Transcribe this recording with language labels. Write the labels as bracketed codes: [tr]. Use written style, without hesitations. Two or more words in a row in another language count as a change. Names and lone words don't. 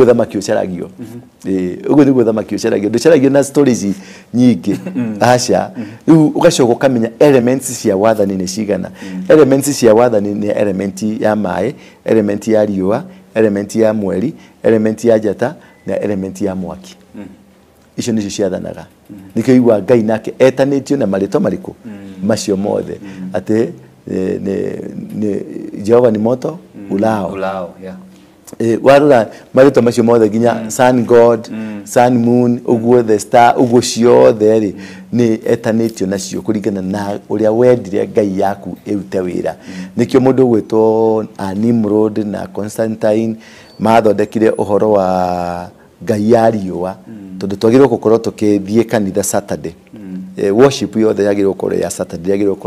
[ki] thamaki ũcaragio uguo niguo thamaki ũcaragio ndũcaragio na stories nyingĩ aca rĩu ũgacoka ũkamenya elements cia wathani nĩ cigana elements cia wathani nĩ element ya maĩ element ya riũa element ya mweri element ya njata na element ya mwaki icio nicio ciathanaga nikio igwa Ngai nake etanĩtio na marĩtwa marĩkũ macio mothe atĩ ni Jehova ni [sw] moto ulao [en] yeah [ki] warura marĩtwa macio mothe ginya [en] sun god sun moon [ki] uguo [en] the star [ki] uguo ciothe ri ni etanĩtio nacio kũringana na ũrĩa wendire Ngai yaku ĩrute wĩra nikio mũndũ gwĩtwo Nimrod na Constantine mathondekire ũhoro wa Ngai ya riũa tondu twagirwo gukorwo tukithie kanitha [en] Saturday worship [ki] yothe yagirwo gukorwo ya Saturday yagirwo gukorwo